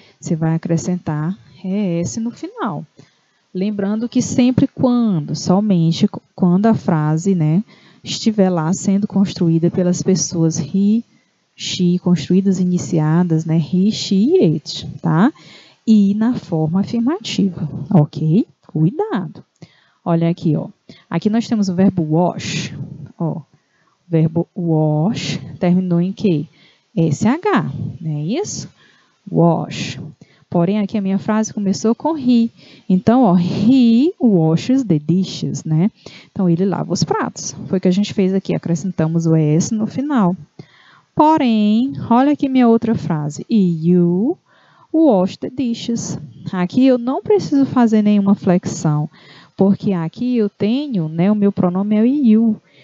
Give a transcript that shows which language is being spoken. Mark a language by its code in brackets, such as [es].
[pt] Você vai acrescentar ES no final. Lembrando que sempre somente quando a frase, né, estiver lá sendo construída pelas pessoas he, she, construídas, iniciadas, né, he, she e it, tá? E na forma afirmativa, ok? Cuidado. Olha aqui, ó. Aqui nós temos o verbo wash. Ó, o verbo wash terminou em quê? SH, não é isso? Wash. Porém, aqui a minha frase começou com he. [en] Então, ó, he washes the dishes, né? [pt] Então, ele lava os pratos. Foi o que a gente fez aqui, acrescentamos o ES no final. Porém, olha aqui minha outra frase. [en] You wash the dishes. [pt] Aqui eu não preciso fazer nenhuma flexão, porque aqui eu tenho, né, o meu pronome é o you.